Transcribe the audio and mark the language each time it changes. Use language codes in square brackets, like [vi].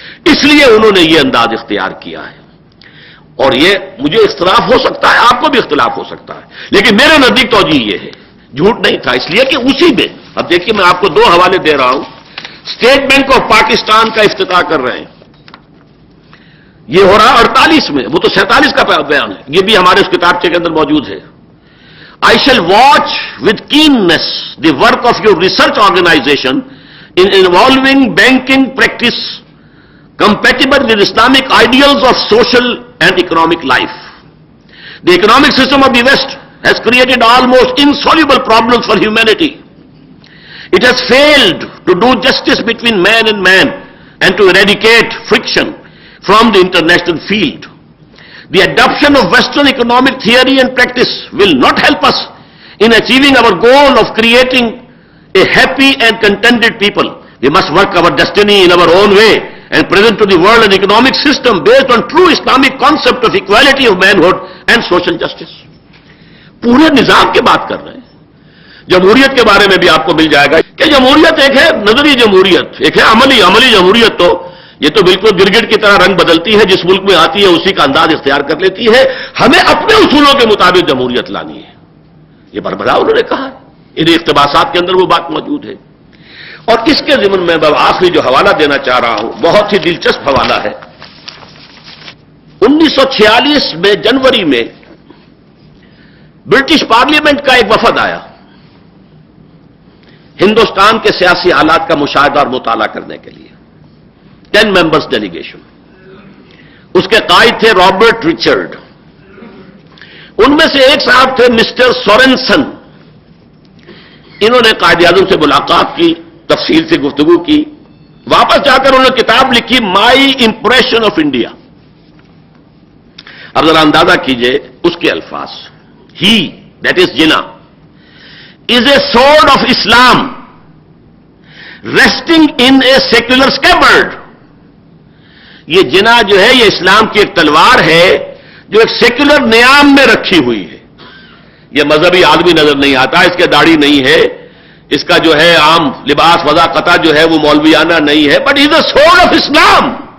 [ur] اس لیے انہوں نے یہ انداز اختیار کیا ہے. اور یہ مجھے اختلاف ہو سکتا ہے, آپ کو بھی اختلاف ہو سکتا ہے, لیکن میرے نزدیک توجہ یہ ہے, جھوٹ نہیں تھا, اس لیے کہ اسی میں اب دیکھیے میں آپ کو 2 حوالے دے رہا ہوں. اسٹیٹ بینک آف پاکستان کا افتتاح کر رہے ہیں, یہ ہو رہا 48 میں, وہ تو 47 کا بیان ہے, یہ بھی ہمارے اس کتابچے کے اندر موجود ہے. [en] I shall watch with keenness the work of your research organization in involving banking practice compatible with Islamic ideals of social and economic life. The economic system of the West has created almost insoluble problems for humanity. It has failed to do justice between man and man and to eradicate friction from the international field. The adoption of Western economic theory and practice will not help us in achieving our goal of creating a happy and contented people. We must work our destiny in our own way and present to the world an economic system based on true Islamic concept of equality of manhood and social justice. [ur] پورے نظام کی بات کر رہے ہیں. جمہوریت کے بارے میں بھی آپ کو مل جائے گا کہ جمہوریت ایک ہے نظری جمہوریت, ایک ہے عملی جمہوریت. تو یہ تو بالکل گرگٹ کی طرح رنگ بدلتی ہے, جس ملک میں آتی ہے اسی کا انداز اختیار کر لیتی ہے. ہمیں اپنے اصولوں کے مطابق جمہوریت لانی ہے, یہ بربلا انہوں نے کہا ہے. ان اقتباسات کے اندر وہ بات موجود ہے. اور اس کے ضمن میں آخری جو حوالہ دینا چاہ رہا ہوں, بہت ہی دلچسپ حوالہ ہے. 1946 میں جنوری میں برٹش پارلیمنٹ کا ایک وفد آیا ہندوستان کے سیاسی حالات کا مشاہدہ اور مطالعہ کرنے کے لیے. 10 ممبرز ڈیلیگیشن. اس کے قائد تھے رابرٹ رچرڈ. ان میں سے ایک صاحب تھے مسٹر سورنسن. انہوں نے قائد اعظم سے ملاقات کی, تفصیل سے گفتگو کی. واپس جا کر انہوں نے کتاب لکھی مائی امپریشن آف انڈیا. اب ذرا اندازہ کیجئے اس کے الفاظ. [en] He that is Jinnah is a sword of Islam resting in a secular scabbard. [ur] یہ جنا جو ہے یہ اسلام کی ایک تلوار ہے جو ایک سیکولر نیام میں رکھی ہوئی ہے. یہ مذہبی آدمی نظر نہیں آتا, اس کے داڑھی نہیں ہے, اس کا جو ہے عام لباس وضاقتہ جو ہے وہ مولویانہ نہیں ہے, [en] But is a sword of Islam.